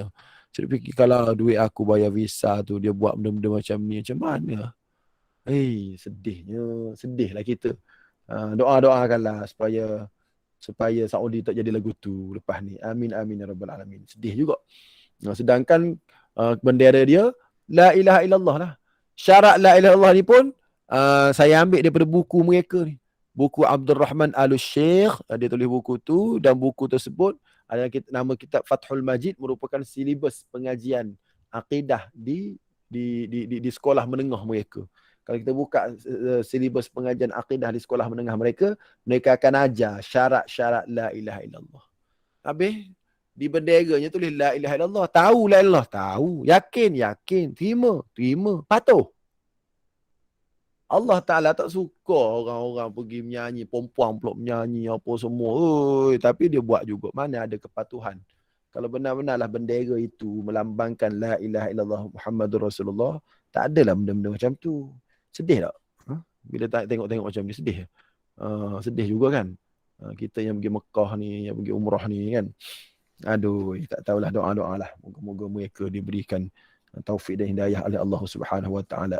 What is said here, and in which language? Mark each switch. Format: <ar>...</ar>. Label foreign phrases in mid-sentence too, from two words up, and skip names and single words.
<ms>Saya fikir kalau duit aku bayar visa tu, dia buat benda-benda macam ni, macam mana? Sedihlah kita. Doa-doakanlah supaya Saudi tak jadi lagu tu lepas ni.</ms> <ar>آمين آمين يا رب العالمين.</ar> <ms>Sedih juga. Sedangkan bendera dia</ms> <ar>لا إله إلا الله</ar> <ms>lah. Syarat</ms> <ar>لا إله إلا الله</ar> <ms>ni pun saya ambil daripada buku mereka ni. Buku Abdul Rahman Al-Sheikh, dia tulis buku tu, dan buku tersebut ada nama kitab Fathul Majid, merupakan silibus pengajian akidah di sekolah menengah mereka. Kalau kita buka silibus pengajian akidah di sekolah menengah mereka akan ajar syarat-syarat</ms> <ar>لا إله إلا الله.</ar> <ms>Habis di benderanya tulis</ms> <ar>لا إله إلا الله.</ar> <ms>Tahu</ms> <ar>لا إله إلا الله?</ar> <ms>Tahu. Yakin. Terima. Patuh.</ms> <ar>الله تعالى</ar> <ms>tak suka orang-orang pergi menyanyi, perempuan pula menyanyi apa semua. Tapi dia buat juga. Mana ada kepatuhan. Kalau benar-benarlah bendera itu melambangkan</ms> <ar>لا إله إلا الله محمد رسول الله,</ar> <ms>tak adalah benda-benda macam tu. Sedih tak? Bila tengok-tengok macam ni, sedih. Sedih juga kan? Kita yang pergi Mekah ni, yang pergi umrah ni kan. Aduh, tak tahulah, doa-doa lah. Moga-moga mereka diberikan taufik dan hidayah oleh</ms> <ar>الله سبحانه وتعالى.</ar>